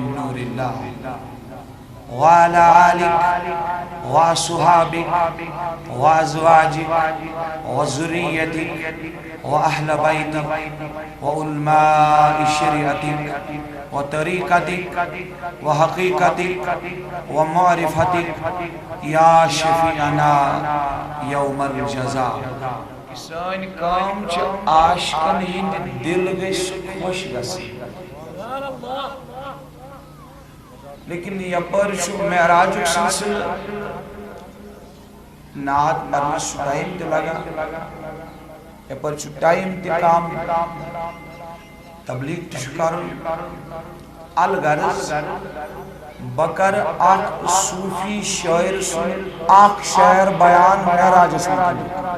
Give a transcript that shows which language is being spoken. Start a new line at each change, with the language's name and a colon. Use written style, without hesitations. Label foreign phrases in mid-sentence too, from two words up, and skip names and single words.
Arabic: نور الله وعلى آلك وصحابك وأزواجك وذريتك وأهل بيتك وعلماء شريعتك وطريقتك وحقيقتك ومعرفتك يا شفيعنا يوم الجزاء
Kashmiri: سٲنۍ کٲم چھِ عاشقن ہٕنٛدۍ دل گژھِ خۄش گژھٕنۍ لیکن یپٲرۍ چھُ معراجُک سلسلہٕ نعت پرنس چھُ ٹایم تہِ لگان یپٲرۍ چھُ ٹایم تہِ کم تبلیغ تہِ چھُ کرُن الغرض بہٕ کرٕ اکھ صوفی شٲعر سُنٛد اکھ شعر بیان معراجس متعلق